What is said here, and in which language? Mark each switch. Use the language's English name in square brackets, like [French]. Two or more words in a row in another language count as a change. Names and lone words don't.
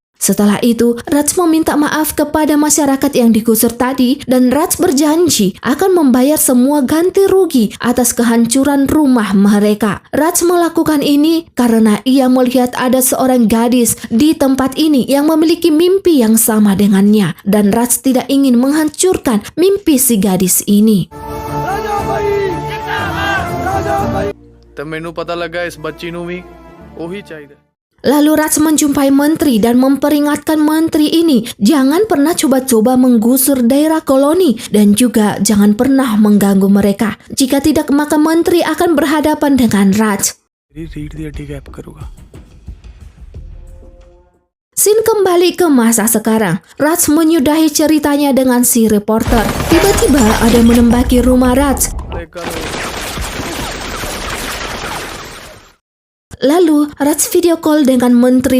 [Indonesian] Setelah itu, Raj meminta maaf kepada masyarakat yang digusur tadi dan Raj berjanji akan membayar semua ganti rugi atas kehancuran rumah mereka. Raj melakukan ini karena ia melihat ada seorang gadis di tempat ini yang memiliki mimpi yang sama dengannya dan Raj tidak ingin menghancurkan mimpi si gadis ini. [Punjabi] ਤਾਂ ਮੈਨੂੰ ਪਤਾ ਲੱਗਾ ਇਸ ਬੱਚੀ ਨੂੰ ਵੀ ਉਹੀ ਚਾਹੀਦਾ। [Indonesian] Lalu Raj menjumpai menteri dan memperingatkan menteri ini jangan pernah coba-coba menggusur daerah koloni dan juga jangan pernah mengganggu mereka. Jika tidak, maka menteri akan berhadapan dengan Raj. [Punjabi] ਰੀੜ੍ਹ ਦੀ ਹੱਡੀ ਗੈਪ ਕਰੂੰਗਾ। [Indonesian] Scene kembali ke masa sekarang. Raj menyudahi ceritanya dengan si reporter. Tiba-tiba ada menembaki rumah Raj. Lalu, Raj [English] video call [Indonesian] dengan menteri.